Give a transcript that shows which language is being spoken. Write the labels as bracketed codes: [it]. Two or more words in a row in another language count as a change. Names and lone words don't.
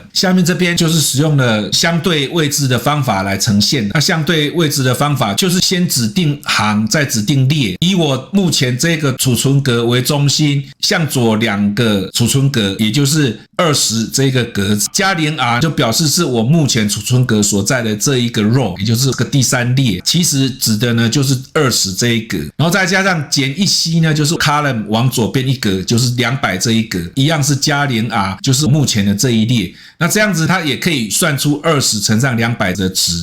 [zh] 下面這邊就是使用了相對位置的方法來呈現。那相對位置的方法就是先指定行，再指定列。以我目前這個儲存格為中心，向左兩個儲存格，也就是20這個格子，加 0R 就表示是我目前儲存格所在的這一個 row， 也就是這個第三列。其實指的呢就是20這一格，然後再加上減1C呢，就是 column 往左邊一格，就是200這一格，一樣是加0R， 就是目前的這一列。那這樣子它也可以算出20乘上200的值。